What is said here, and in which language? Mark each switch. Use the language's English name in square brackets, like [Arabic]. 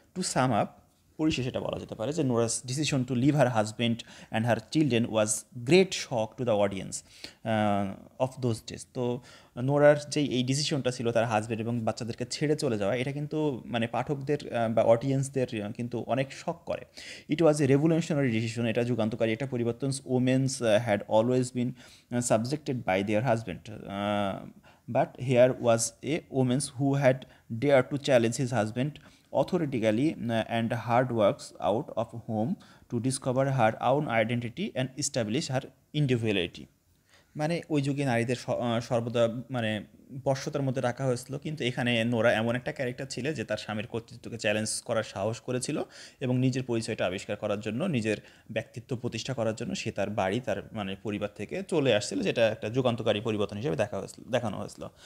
[English] to sum up, [Bangla] পরিশেষে এটা বলা যেতে পারে যে [English] Nora's decision to leave her husband and her children was great shock to the audience of those days. [Bangla] তো নোরার যেই এই ডিসিশনটা ছিল তার হাজব্যান্ড এবং বাচ্চাদেরকে ছেড়ে চলে যাওয়া, এটা কিন্তু মানে পাঠকদের বা অডিয়েন্সদের কিন্তু অনেক শক করে। [English] it was a revolutionary decision, [Bangla] এটা যুগান্তকারী একটা পরিবর্তন। [English] Womens had always been subjected by their husband, but here was a woman who had dared to challenge his husband authoritatively and hard works out of home to discover her own identity and establish her individuality. [Bangla] মানে ওই যুগে নারীদের সর্বদা মানে বশ্যতার মধ্যে রাখা হয়েছিল, কিন্তু এখানে নোরা এমন একটা ক্যারেক্টার ছিল যে তার স্বামীর কর্তৃত্বকে চ্যালেঞ্জ করার সাহস করেছিল এবং নিজের পরিচয়টা আবিষ্কার করার জন্য, নিজের ব্যক্তিত্ব প্রতিষ্ঠা করার জন্য সে তার বাড়ি তার মানে পরিবার থেকে চলে আসছিল, যেটা একটা যুগান্তকারী পরিবর্তন হিসেবে দেখানো হয়েছিল।